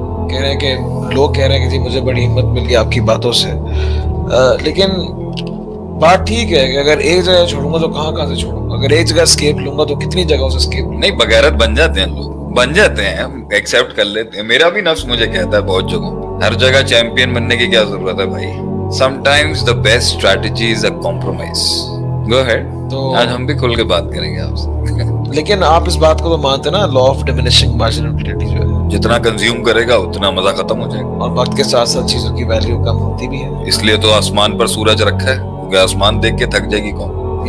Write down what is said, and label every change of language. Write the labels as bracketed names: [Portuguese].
[Urdu] کہہ رہے ہیں کہ لوگ کہہ رہے ہیں کہ جی مجھے بڑی ہمت مل گئی آپ کی باتوں سے. لیکن بات ٹھیک ہے کہ اگر ایک جگہ چھوڑوں گا تو کہاں کہاں سے چھوڑوں گا. اگر ایک جگہ اسکیپ لوں گا تو کتنی جگہوں سے اسکیپ. نہیں, بغیرت بن جاتے ہیں لوگ, بن جاتے ہیں, ایکسیپٹ کر لیتے ہیں. میرا بھی نفس مجھے کہتا ہے بہت جگہوں, ہر جگہ چیمپئن بننے کی کیا ضرورت ہے بھائی. [English] Sometimes the best strategy is a compromise. Go ahead. [Urdu] تو آج ہم بھی کھل کے بات کریں گے آپ سے. لیکن آپ اس بات کو تو مانتے نا, لا آف ڈیمینشنگ مارجنلٹی جو ہے, جتنا کنزیوم کرے گا اتنا مزہ ختم ہو جائے گا, اور وقت کے ساتھ ساتھ چیزوں کی ویلیو کم ہوتی بھی ہے. اس لیے تو آسمان پر سورج رکھا ہے, کیونکہ آسمان دیکھ کے تھک جائے گی قوم.